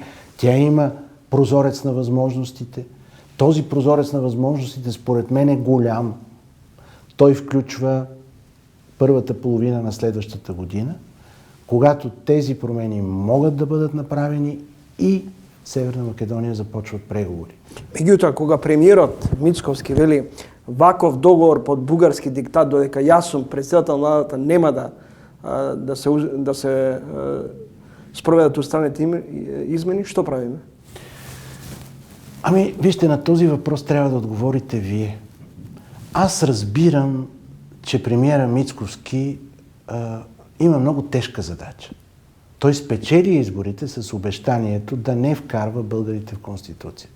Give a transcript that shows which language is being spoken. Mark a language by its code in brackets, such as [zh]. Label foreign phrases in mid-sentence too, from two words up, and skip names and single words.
[bg] Тя има прозорец на възможностите. Този прозорец на възможностите според мен е голям. Той включва първата половина на следващата година, когато тези промени могат да бъдат направени и Северна Македония започват преговори. [mk] Меѓутоа, кога премиерот Мицковски вели ваков договор под бугарски диктат, додека јас сум председател на владата, нема да се спроведат устраните измени, што правиме? [bg] Вижте, на този въпрос трябва да отговорите вие. Аз разбирам, че премиера Мицковски има много тежка задача. Той спечели изборите с обещанието да не вкарва българите в Конституцията.